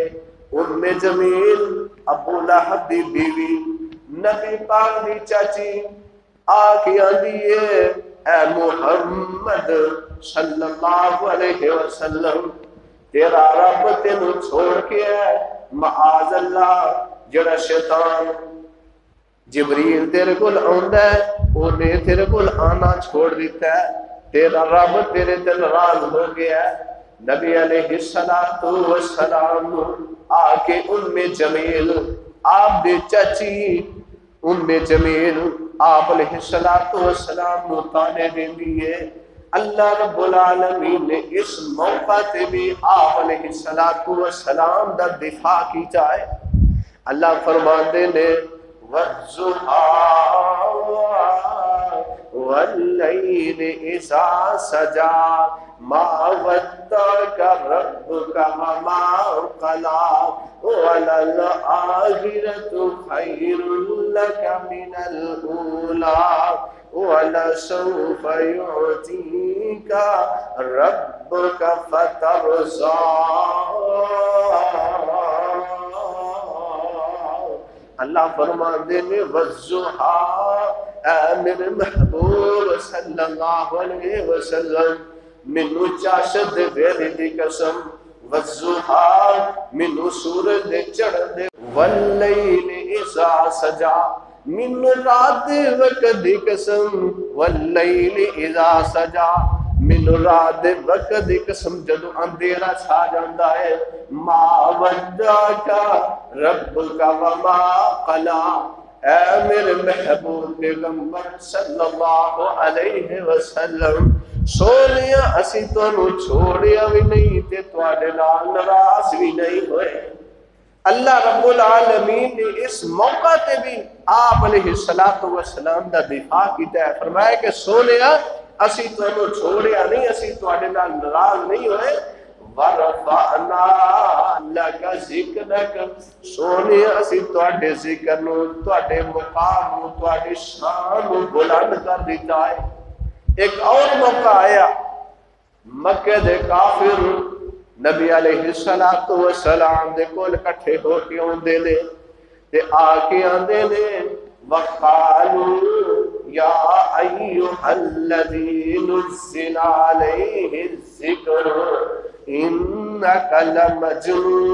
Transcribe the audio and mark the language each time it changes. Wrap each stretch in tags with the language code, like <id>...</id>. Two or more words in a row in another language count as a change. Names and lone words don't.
<pa>ام جمیل ابو لہب دی بیوی نبی پاک دی چاچی آ کے آندی ہے اے محمد</pa> <ar>صلی اللہ علیہ وسلم</ar> <pa>تیرا رب تینو چھوڑ کے ہے،</pa> <ar>معاذ اللہ</ar> <pa>جڑا شیطان جبریل تیرے کول آندا ہے اونے تیرے کول آنا چھوڑ دیتا ہے، تیرا رب تیرے تے ناراض ہو گیا ہے۔ نبی</pa> <ar>علیہ السلام</ar> <pa>آ کے ام جمیل آپ دے چچی ام جمیل آپ</pa> <ar>علیہ السلام</ar> <pa>نو تانے دیندی ہے۔</pa> <ar>اللہ رب العالمین</ar> <pa>نے اس موقع تے بھی آپ</pa> <ar>علیہ السلام</ar> <pa>دا دفاع کیتا ہے۔</pa> <ar>اللہ</ar> <pa>فرماندے نے</pa> <ar>والضحیٰ واللیل اذا سجا ما ودعک ربک وما قلی وللآخرۃ خیر لک من الاولی ولسوف یعطیک ربک فترضی۔</ar> <pa>اللہ فرماندے نے والضحیٰ اے میرے محبوب</pa> <ar>صلی اللہ علیہ وسلم</ar> <pa>منو چاشد ویلے دی قسم، والضحیٰ منو سورج دے چڑھ دے،</pa> <ar>واللیل اذا سجا</ar> <pa>منو رات دے وقت دی قسم،</pa> <ar>واللیل اذا سجا</ar> <pa>منو رات دے وقت دی قسم جدو اندھیرا چھا جاندا ہے۔</pa> <ar>ما ودعک ربک وما قلی</ar> <pa>اے میرے محبوب پیغمبر</pa> <ar>صلی اللہ علیہ وسلم</ar> <pa>سونیا اسی تانوں چھوڑیا بھی نہیں تے تواڈے نال ناراض بھی نہیں ہوئے۔</pa> <ar>اللہ رب العالمین</ar> <pa>نے اس موقع تے بھی آپ</pa> <ar>علیہ السلام</ar> <pa>دا دفاع کیتا ہے، فرمایا کہ سونیا اسی تانوں چھوڑیا نہیں، اسی تواڈے نال ناراض نہیں ہوئے۔</pa> <ar>ورفعنا لک ذکرک</ar> <pa>سونے اسی تواڈے ذکر نو، تواڈے مقام نو، تواڈی شان نو بلند کر دیتا ہے۔ ایک اور موقع آیا، مکے دے کافر نبی</pa> <ar>علیہ السلام</ar> <pa>دے کول کٹھے ہو کے آندے نے تے آ کے آندے نے</pa> <ar>وقالوا یا ایھا الذی نزل علیہ الذکر انک لمجنون۔</ar>